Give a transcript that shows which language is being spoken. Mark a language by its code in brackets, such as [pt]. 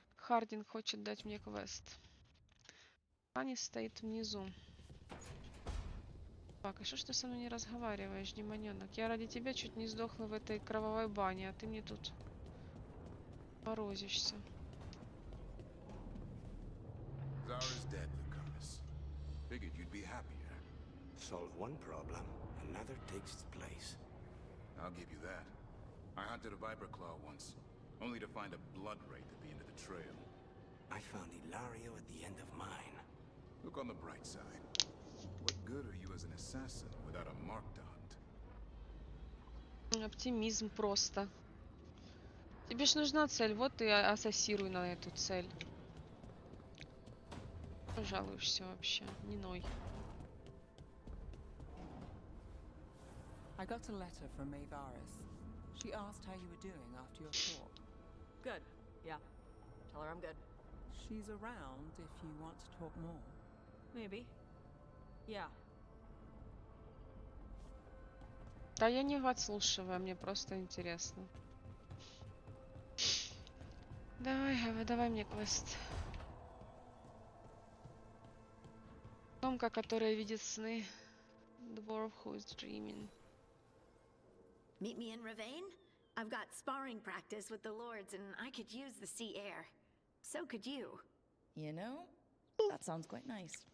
[ru] Хардин хочет дать мне квест. Анис стоит внизу. Так, и что ж ты со мной не разговариваешь, демоненок? Я ради тебя чуть не сдохла в этой кровавой бане, а ты мне тут морозишься. [en] Zara's dead, Lucanus. Figured you'd be happier. Solve one problem, another takes its place. I'll give you that. I hunted a viper claw once, only to find a blood wraith at the end of the trail. I found Ilario at the end of mine. Look on the bright side. What good are you as an assassin without a mark to hunt? [ru] Оптимизм просто. Тебе ж нужна цель, вот ты ассоциируй на эту цель. Жалуешься вообще, не ной. [en] I got a letter from Veilguard. She asked how you were doing after your talk. Good. Yeah. Tell her I'm good. She's around if you want to talk more. Maybe. Yeah. [ru] Да я не подслушиваю, мне просто интересно. Давай мне квест. Томка, которая видит сны. [en] Dwarf who is dreaming. Meet me in Ravane? I've got sparring practice with the lords and I could use the sea air. So could you. You know, that sounds quite nice.